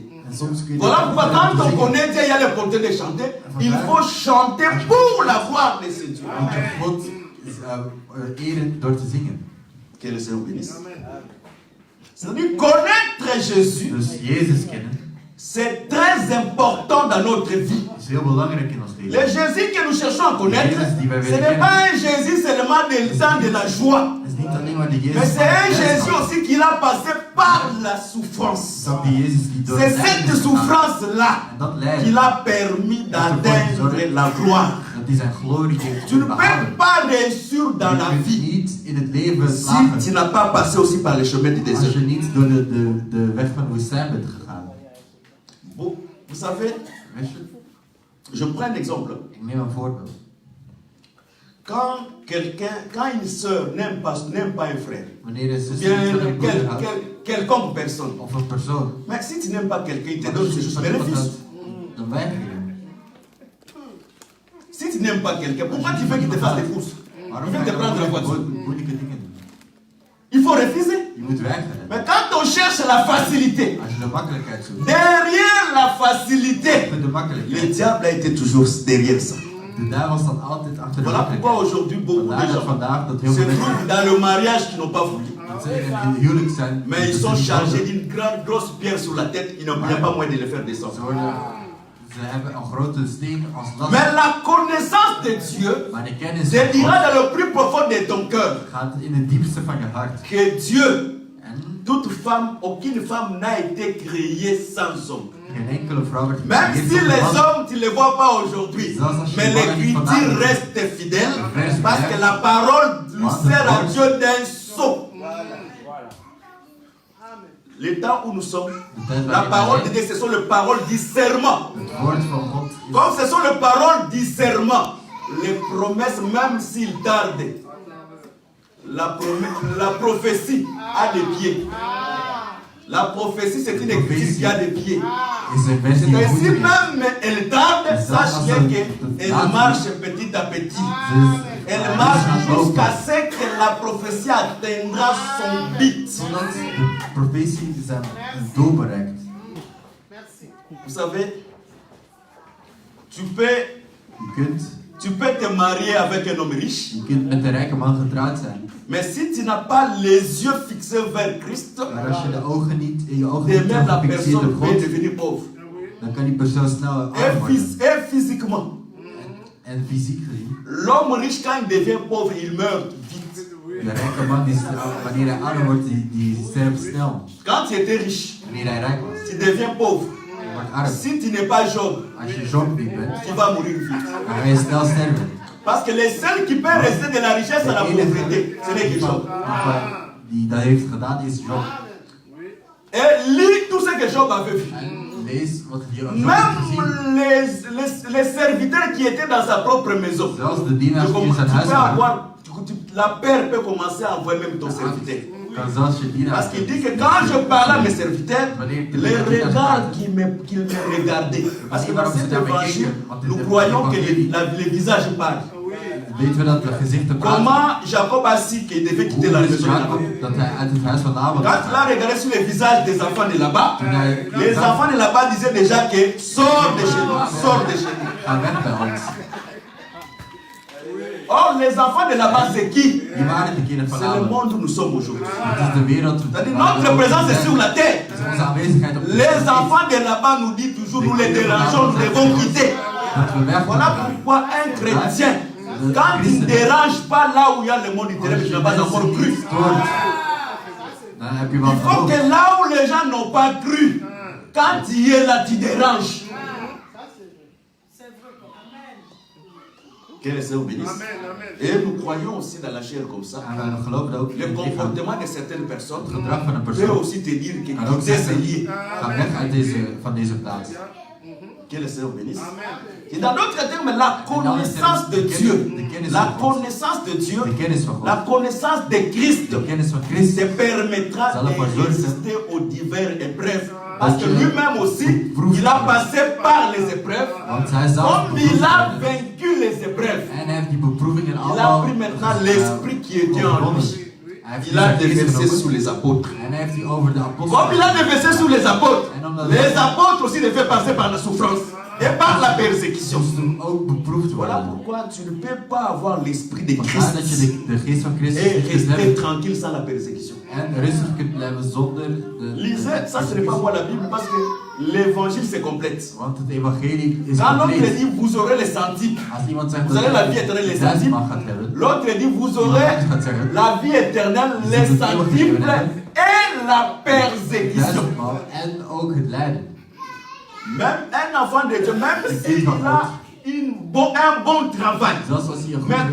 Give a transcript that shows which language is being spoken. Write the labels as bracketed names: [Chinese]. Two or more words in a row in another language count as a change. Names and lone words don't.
[Dutch] En soms kun je [French] Voilà pourquoi quand on [Dutch] zingen. [French] connaît Dieu, il y a l'opportunité de chanter. Il faut chanter pour la gloire de ce Dieu. [Dutch] Want je God eren door te zingen. [French] Que le Seigneur bénisse. C'est-à-dire connaître Jésus, [Dutch] Dus Jezus kennen [French] c'est très important dans notre vie. [Dutch] is heel belangrijk in ons [French] Le [Dutch] leven. [French] Jésus que nous cherchons à connaître, [Dutch] Jésus die wij [French] ce [Dutch] willen [French] n'est pas [Dutch] kennen. [French] un Jésus seulement des temps de la joie, [Dutch] Het is niet alleen maar de Jezus [French] mais c'est un [Dutch] van de [French] Jésus [Dutch] blijdschap. [French] aussi qui a passé par la souffrance. [Dutch] Het is ook die Jezus die door [French] C'est [Dutch] het lijden [French] cette [Dutch] is gegaan. [French] souffrance-là [Dutch] En dat [French] qui [Dutch] lijden, [French] l'a permis d'atteindre la gloire. [Dutch] dat hij zijn glorie heeft [French] Tu ne peux [Dutch] behouden. [French] pas réussir dans la [Dutch] Je kunt [French] vie [Dutch] niet in het leven [French] si tu [Dutch] slagen [French] n'as pas passé aussi par le chemin du [Dutch] als [French] désert. [Dutch] je niet door de weg van de woestijn bent gegaan. [French] Bon, vous savez, [Dutch] Weet je? [French] je prends un exemple. [Dutch] Ik neem een voorbeeld. [French] quand une sœur n'aime pas un frère, [Dutch] Wanneer een zuster [French] bien [Dutch] niet van een broeder houdt, [French] quelconque personne, [Dutch] of een persoon, [French] mais si tu n'aimes pas quelqu'un, il te [Dutch] maar [French] donne [Dutch] als [French] c'est [Dutch] je [French] juste [Dutch] van iemand [French] bénéfice. [Dutch] houdt, dan weiger je hem. [French] Si tu n'aimes pas quelqu'un, pourquoi tu veux qu'il te fasse des courses? [Dutch] Waarom [French] Il [Dutch] ga [French] veut [Dutch] je [French] te prendre la [Dutch] dan [French] voiture. [Dutch] moeilijke dingen doen? [French] Il faut refuser. [Dutch] Je moet weigeren. [French] Mais quand on cherche la facilité, [Dutch] Als je de makkelijkheid zoekt, [French] derrière la facilité, [Dutch] met de [French] le [Dutch] makkelijkheid. [French] diable a été toujours derrière ça. [Dutch] De duivel staat altijd achter de [French] Voilà pourquoi [Dutch] makkelijkheid. [French] aujourd'hui beaucoup de [Dutch] Vandaar dat [French] gens [Dutch] vandaag dat [French] se [Dutch] heel veel mensen [French] trouvent dans le mariage qui n'ont pas voulu. [Dutch] dat ze in het huwelijk zijn, [French] Mais ils sont chargés d'une grande grosse pierre sur la tête, il n'y a pas moyen de les faire [Dutch] Ze [French] descendre. [Dutch] hebben een grote steen als last. [French] Mais la connaissance de Dieu [Dutch] Maar de kennis [French] te [Dutch] van [French] dira [Dutch] God [French] dans le plus profond de ton cœur [Dutch] gaat in het diepste van je hart. [French] que Dieu, [Dutch] En [French] toute femme, aucune femme n'a été créée sans homme. [Dutch] geen enkele vrouw werd [French] Même [Dutch] gecreëerd [French] si [Dutch] zonder [French] les [Dutch] man. [French] hommes, tu ne les vois pas aujourd'hui, mais l'écriture reste fidèle parce que la parole lui sert à Dieu d'un sceau. Le temps où nous sommes, la parole de Dieu, ce sont les paroles du serment. [Dutch] Het woord van God is [French] Comme ce sont les paroles du serment, les promesses, même s'ils tardent, la prophétie a des pieds. La prophétie, c'est une écriture qui a des pieds. [Dutch] is een vers die [French] Mais si [Dutch] voeten heeft. [French] même elle tarde, sache bien qu'elle marche petit à petit. [Dutch] Dus [French] Elle marche jusqu'à ce que la prophétie atteindra son but. [Dutch] zodat de profetie zijn doel bereikt. [French] Vous savez, tu peux te marier avec un homme riche, [Dutch] Je kunt met een rijke man getrouwd zijn. [French] mais si tu n'as pas les yeux fixés vers Christ, [Dutch] Maar als je de ogen niet, in je ogen [French] de [Dutch] niet [French] même la [Dutch] gefixeerd op [French] personne peut [Dutch] God, [French] devenir pauvre. [Dutch] dan kan die persoon snel arm worden. [French] Et physiquement, [Dutch] En fysiek gezien, [French] l'homme riche, quand il devient pauvre, il meurt vite. [Dutch] de rijke man, wanneer hij arm wordt, die sterft snel. [French] Quand tu étais riche, [Dutch] Wanneer hij rijk was, [French] tu deviens pauvre. [Dutch] je wordt arm. [French] Si tu n'es pas Job, [Dutch] Als je Job niet bent, [French] tu vas mourir vite. [Dutch] dan ga je snel sterven. [French] Parce que les seuls qui peuvent rester de la richesse à la pauvreté, ce n'est que Job. [Dutch] Die dat heeft gedaan is Job. [French] Et lis tout ce que Job avait vu. [Dutch] En lees wat Job heeft gezien. [French] Même les serviteurs qui étaient dans sa propre maison. [Dutch] Zelfs de dienaars die in zijn [French] Tu [Dutch] huis [French] peux [Dutch] waren. [French] avoir, la peur peut commencer à envoyer même ton serviteur. [Dutch] Kan zelfs je dienaars. [French] Parce qu'il dit que quand je parlais à mes serviteurs, les regards qu'ils me regardaient. Parce que dans cet évangile, nous croyons que les visages parlent. [Dutch] Weten we dat de gezichten praten. [French] Comment Jacob a su qu'il devait quitter la [Dutch] Hoe [French] maison [Dutch] wist [French] de [Dutch] Jacob [French] Laban? [Dutch] dat hij uit het huis van Laban [French] Quand il a regardé sur les visages des enfants de là-bas, [Dutch] Toen hij [French] les enfants de là-bas disaient déjà que sors de chez nous, sors de chez nous. [Dutch] ga weg bij ons. [French] Or, les enfants de là-bas, c'est qui? [Dutch] Die waren de kinderen van [French] C'est le [Dutch] Laban. [French] monde où nous sommes aujourd'hui. [Dutch] Het is de wereld. [French] C'est-à-dire notre présence est sur la terre. [Dutch] Het is onze aanwezigheid op de [French] Les [Dutch] wereld. [French] enfants de là-bas nous disent toujours, nous les dérangeons, nous devons quitter. [Dutch] Dat we weg [French] Voilà [Dutch] moeten. [French] pourquoi un chrétien, quand il ne dérange pas là où il y a le monde, il dirait que tu n'as pas encore cru. [Dutch] Dan heb je [French] Il [Dutch] wel [French] faut [Dutch] geloof. [French] que là où les gens n'ont pas cru, quand tu es là, tu déranges. Que le Seigneur bénisse. Et nous croyons aussi dans la chair comme ça. [Dutch] En wij geloven ook in [French] Le [Dutch] het lichaam. [French] comportement de certaines personnes [Dutch] Het gedrag van een [French] peut [Dutch] persoon [French] aussi te dire que [Dutch] kan ook [French] tu es [Dutch] zeggen, [French] lié. [Dutch] ga weg uit van deze plaats. [French] Que le Seigneur bénisse. Et dans d'autres termes, la connaissance de Dieu, la connaissance de Dieu, [Dutch] De kennis van [French] la [Dutch] God. [French] connaissance de Christ [Dutch] De kennis van Christus. [French] te permettra [Dutch] zal ervoor [French] de [Dutch] zorgen [French] résister aux diverses épreuves. Parce que [Dutch] dat je [French] lui-même aussi, [Dutch] proeft [French] il a passé par les épreuves. [Dutch] Want hij zelf [French] Comme il a vaincu les épreuves, [Dutch] En hij heeft die beproevingen [French] il a [Dutch] allemaal [French] pris maintenant l'esprit qui était en lui. [Dutch] Hij heeft [French] Il a [Dutch] die geest [French] déversé [Dutch] genomen. [French] sur les apôtres. [Dutch] En hij heeft die over de [French] Comme il [Dutch] apostelen. [French] a déversé sur les apôtres, [Dutch] En omdat [French] les apôtres aussi devaient passer par la souffrance et par la persécution. [Dutch] moesten ook beproefd [French] Voilà [Dutch] worden. [French] pourquoi tu ne peux pas avoir l'esprit de [Dutch] Vandaar dat je [French] Christ [Dutch] de geest van Christus [French] et [Dutch] niet kunt [French] rester [Dutch] hebben. [French] tranquille sans la persécution. [Dutch] En rustig kunt blijven zonder de... [French] Lisez, ça ce n'est pas moi la Bible parce que l'évangile se complète. [Dutch] Want het evangelie is [French] Quand l'autre [Dutch] compleet. [French] dit vous aurez les centimes, [Dutch] Als iemand zegt [French] Vous [Dutch] dat [French] avez la vie [Dutch] hij [French] éternelle, les [Dutch] 1000 [French] centimes. [Dutch] man gaat hebben. [French] L'autre dit vous aurez la vie éternelle, les centiples et la persécution. [Dutch] 1000 man en ook het lijden. [French] Même un enfant de Dieu, même s'il a un bon travail, [Dutch] Zelfs als hij een [French] mais